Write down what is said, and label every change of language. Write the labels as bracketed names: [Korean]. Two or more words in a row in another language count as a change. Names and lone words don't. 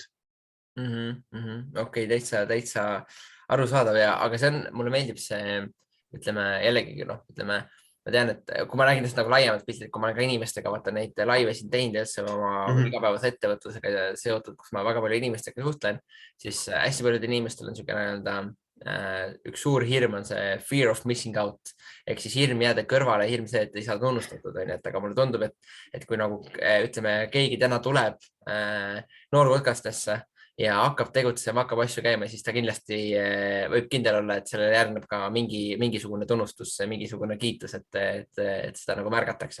[Estonian] Okei, täitsa arusaadav, aga see on, mulle meeldib see, ütleme jällegi, ütleme, ma tean, et kui ma räägin nagu laiemalt piltlikult, kui ma olen ka inimestega vaata neid laive siin teinud ja see oma igapäevase ettevõtlusega seotud, kus ma väga palju inimestega suhtlen, siis hästi paljud inimestel on niisugune üks suur hirm on see [English] fear of missing out [Estonian] ehk siis hirm jääda kõrvale, hirm see, et ei saa tunnustatud, aga mulle tundub, et kui nagu ütleme, keegi täna tuleb noorpodcastesse ja hakkab tegutsema, hakkab asju käima, siis ta kindlasti võib kindel olla, et sellele järgneb ka mingisugune tunnustus, mingisugune kiitus, et seda nagu märgatakse.